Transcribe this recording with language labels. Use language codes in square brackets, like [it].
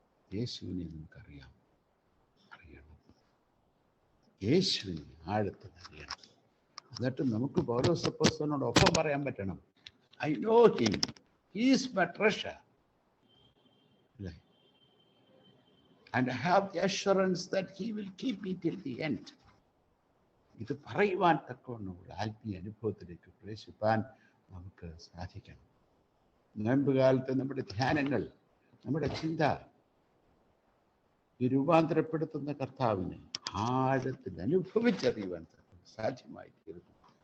[ml] യേശുവിനെ നമുക്കറിയാം, അറിയണം. യേശുവിനെ ആഴത്തിൽ അറിയണം. എന്നിട്ട് നമുക്ക് പൗലോസ് അപ്പോസ്തലനോട് ഒപ്പം പറയാൻ പറ്റണം, [en] I know him, he is my treasure, [ml] അല്ലേ? [en] And I have the assurance that he will keep me till the end. [ml] ഇത് പറയുവാൻ തക്കവണ്ണമുള്ള ആത്മീയ അനുഭവത്തിലേക്ക് പ്രവേശിപ്പാൻ നമുക്ക് സാധിക്കണം. നോയമ്പ് കാലത്ത് നമ്മുടെ ധ്യാനങ്ങൾ, നമ്മുടെ ചിന്ത ഈ രൂപാന്തരപ്പെടുത്തുന്ന കർത്താവിനെ ആഴത്തിൽ അനുഭവിച്ചറിയുവാൻ സാധ്യമായി തീരുന്നു.